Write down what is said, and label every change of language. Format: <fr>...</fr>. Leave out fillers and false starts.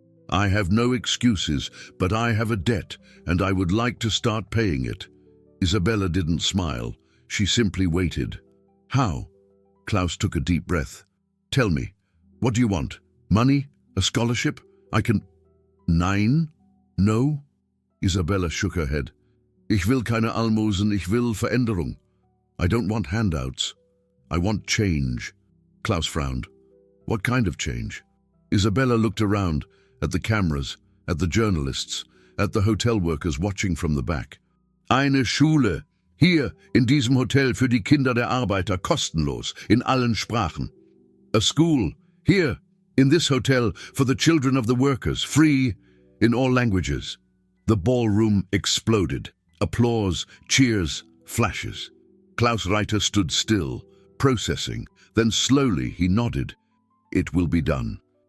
<en>I have no excuses, but I have a debt, and I would like to start paying it. Isabella didn't smile. She simply waited. How? Klaus took a deep breath. Tell me, what do you want? Money? A scholarship? I can... Nein? No? Isabella shook her head.</en> <de>Ich will keine Almosen, ich will Veränderung.</de> <en>I don't want handouts. I want change. Klaus frowned. What kind of change? Isabella looked around, at the cameras, at the journalists, at the hotel workers watching from the back.</en> <de>Eine Schule, hier in diesem Hotel für die Kinder der Arbeiter, kostenlos, in allen Sprachen.</de> <en>A school, here in this hotel for the children of the workers, free in all languages. The ballroom exploded. Applause, cheers, flashes. Klaus Reiter stood still, processing. Then slowly he nodded. It will be done.</en>